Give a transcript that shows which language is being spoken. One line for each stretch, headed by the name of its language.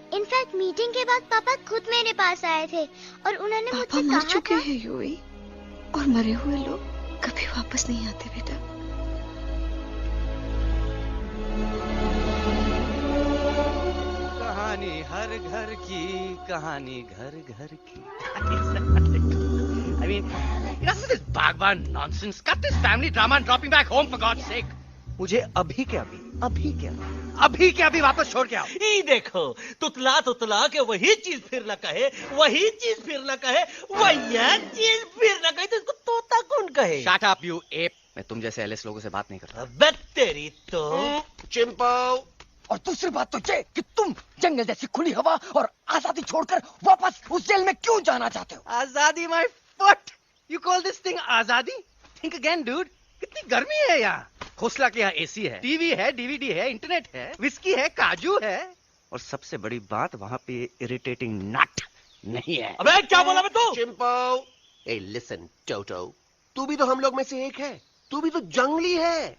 Hindi: In fact meeting के बाद पापा खुद मेरे पास आए थे और उन्होंने मुझसे कहा चुके था हैं यूवी, और मरे हुए लोग कभी वापस नहीं आते बेटा। कहानी हर घर की, कहानी घर घर की।
English: I mean, enough of this Bhagwan nonsense. Cut this family drama and drop me back home for God's sake.
Hindi: मुझे अभी के अभी वापस छोड़ के आओ। ये देखो, तुतला तुतला के वही चीज फिर न कहे, वही चीज फिर न कहे, वही चीज फिर न कहे, तो इसको तोता कौन कहे?
English: Shut up, you ape.
Hindi: मैं तुम जैसे एलिस लोगों से बात नहीं करता। अबे तेरी तो। चिंपो। और दूसरी बात तो ये कि तुम जंगल जैसी खुली हवा और आजादी छोड़कर वापस उस जेल में क्यों जाना चाहते हो?
English: आजादी my foot. You call this thing आजादी? Think again, dude.
Hindi: कितनी गर्मी है यहाँ। खोसला के यहाँ एसी है, टीवी है, डीवीडी है, इंटरनेट है, विस्की है, काजू है, और सबसे बड़ी बात वहाँ पे इरिटेटिंग नट नहीं है। अबे क्या बोला बे तू? चिंपो।
English: ए लिसन
Hindi: टोटो, तू भी तो हम लोग में से एक है। तू भी तो जंगली है।